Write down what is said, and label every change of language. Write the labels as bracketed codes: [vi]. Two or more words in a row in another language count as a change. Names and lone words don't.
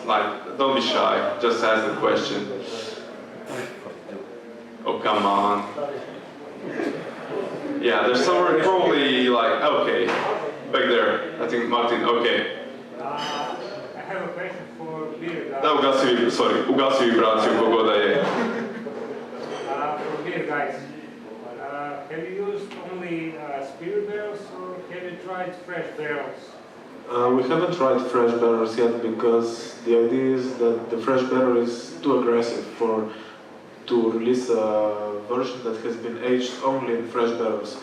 [en] Like, don't be shy, just ask the question. Oh, come on. Yeah, there's somewhere probably like, okay, back there. I think Martin, okay. I have a question for Beeryard. [hr] Da, ugasi vibraciju kogoda je. [en] For Beeryard, have you used only spirit barrels or have you tried fresh barrels? We haven't tried fresh barrels yet because the idea is that the fresh barrel is too aggressive to release a version that has been aged only in fresh barrels.